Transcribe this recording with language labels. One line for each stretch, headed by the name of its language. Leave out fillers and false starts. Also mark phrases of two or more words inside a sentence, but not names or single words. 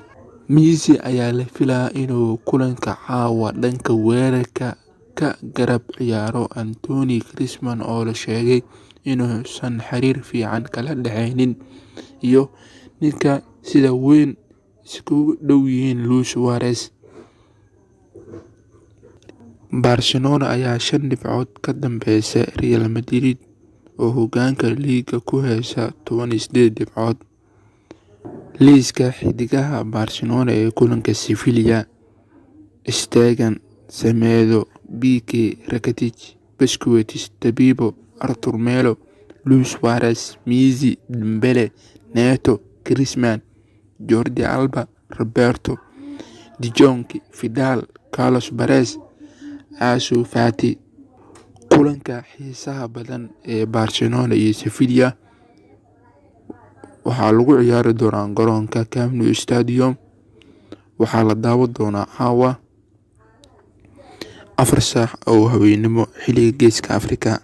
Somali: Messi ayaa la filayaa inuu kulanka caawa dhanka weerarka ka garab ciyaaro Antoine Griezmann, oo la sheegay inuusan xiriir fiican kala dhexeynin iyo ninka sida weyn iskugu dhow yihiin Luis Suarez. Barcelona ayaa 5 dhibcood ka dambeysa Real Madrid oo hoggaanka liiga ku heysa 18 dhibcood. Liiska xidigaha Barcelona ee kulanka Sevilla: Stegen, Semedo, Pique, Rakitic, Busquets, Todibo, Arthur Melo, Luis Suarez, Messi, Dembele, Neto, Griezmann, Jordi Alba, Roberto, De Jong, Vidal, Carlos Perez, Ansu Fati. Kulanka xiisaha badan ee Barcelona iyo Sevilla waxaa lagu ciyaari doonaa garoonka Camp Nou Stadium. Waxaa la daawan doonaa caawa 4 saac oo habeenimo xilliga Geeska Afrika.